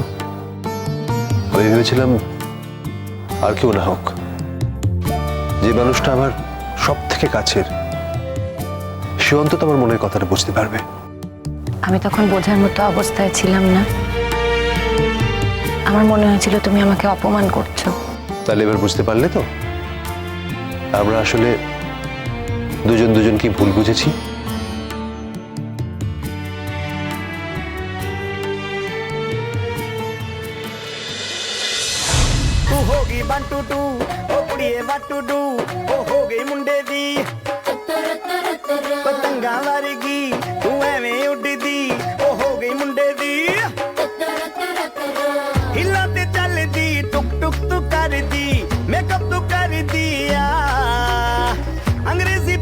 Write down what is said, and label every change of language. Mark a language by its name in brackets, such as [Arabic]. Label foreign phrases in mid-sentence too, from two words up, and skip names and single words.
[Bangla] আমি ভেবেছিলাম আর কেউ না হোক, যে মানুষটা আমার সব থেকে কাছের, সে অন্তত আমার মনের কথাটা বুঝতে পারবে। আমি তখন বোঝার মতো অবস্থায় ছিলাম না। আমার মনে হয়েছিল তুমি আমাকে অপমান করছো। তাহলে এবার বুঝতে পারলে তো আমরা আসলে দুজন দুজনকে ভুল বুঝেছি। [Punjabi] ਤੂੰ ਹੋਗੀ 1 2 2 ਓ ਕੁੜੀਏ [English] what to do [Punjabi] ਓ ਹੋ ਗਈ ਮੁੰਡੇ ਦੀ ਪਤੰਗਾ ਵਰਗੀ ਤੂੰ ਐਵੇਂ ਉੱਡਦੀ ਓ ਹੋ ਗਈ ਮੁੰਡੇ ਦੀ ਹਿਲਾ ਤੇ ਚੱਲ ਦੀ ਟੁਕ ਟੁਕ ਤੂੰ ਕਰ ਦੀ ਮੇਕਅੱਪ ਤੂੰ ਕਰ ਦਿਆ ਅੰਗਰੇਜ਼ੀ